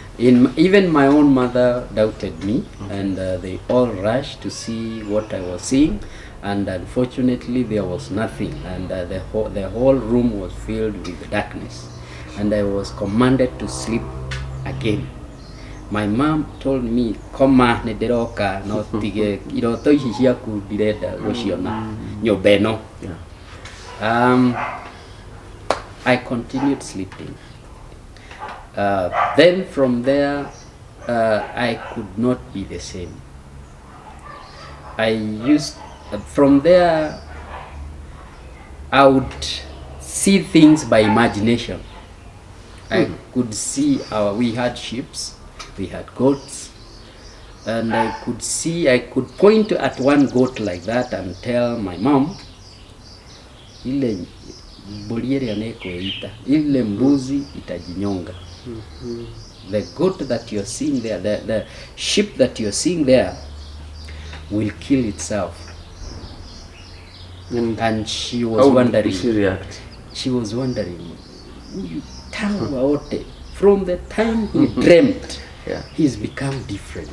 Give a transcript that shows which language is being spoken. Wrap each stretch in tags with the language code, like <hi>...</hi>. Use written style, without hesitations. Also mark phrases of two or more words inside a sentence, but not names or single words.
<en>Even my own mother doubted me, and they all rushed to see what I was seeing, and unfortunately there was nothing, and the whole room was filled with darkness, and I was commanded to sleep again. My mom told me,</en> <ki>"Koma nederoka no tige iroto ici ciaku ndirenda guciona nyumba ino."</ki> <en>I continued sleeping. Then from there, I could not be the same. From there, I would see things by imagination. I could see we had sheep, we had goats, and I could point at one goat like that and tell my mom,</en> <ki>ile mburi ĩrĩa nĩkwĩita,</ki> <sw>ile mbuzi itajinyonga.</sw> <en>The goat that you're seeing there, the sheep that you're seeing there will kill itself. And she was wondering. How did she react? She was wondering, from the time he dreamt, he's become different.</en>